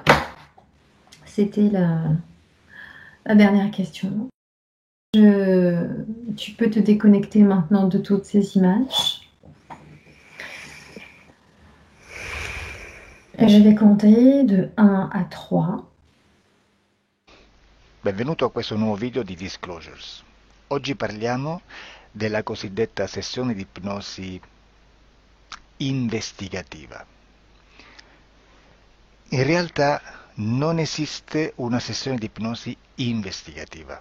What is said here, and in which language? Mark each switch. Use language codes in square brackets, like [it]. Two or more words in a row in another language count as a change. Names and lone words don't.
[fr] C'était la dernière question. Tu peux te déconnecter maintenant de toutes ces images. Et je vais compter de 1 à 3. [it] Benvenuto a questo nuovo video di Disclosures. Oggi parliamo della cosiddetta sessione di ipnosi investigativa. In realtà non esiste una sessione di ipnosi investigativa.